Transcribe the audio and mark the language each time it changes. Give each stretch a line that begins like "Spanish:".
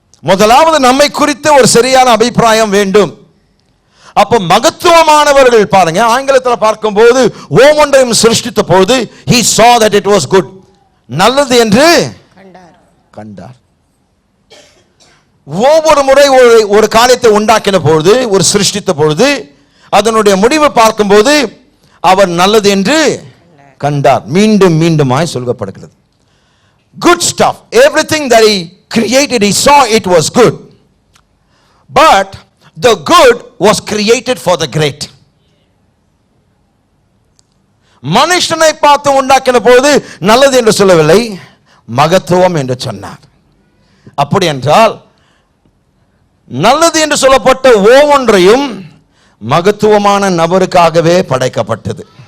Tamil: முதலாவது நம்மை குறித்து ஒரு சரியான அபிப்பிராயம் வேண்டும். அப்ப மகத்துவமானவர்கள் பாருங்க, ஆங்கிலத்தில் பார்க்கும்போது ஒவ்வொன்றையும் சிருஷ்டித்த போது
English: he saw that it was good,
Tamil: நல்லது என்று கண்டார். ஒவ்வொரு முறை ஒரு காரியத்தை உண்டாக்கின பொழுது, ஒரு சிருஷ்டித்த பொழுது அதனுடைய முடிவு பார்க்கும்போது அவர் நல்லது என்று கண்டார். மீண்டும் மீண்டுமாய் சொல்லப்படுகிறது.
English: Good stuff, everything that he created, he saw it was good, but the good was created for the great.
Tamil: மனுஷனை பார்த்து உண்டாக்கின போது நல்லது என்று சொல்லவில்லை, மகத்துவம் என்று சொன்னார். அப்படி என்றால் நல்லது என்று சொல்லப்பட்ட ஒவ்வொன்றையும் மகத்துவமான நபருக்காகவே படைக்கப்பட்டது.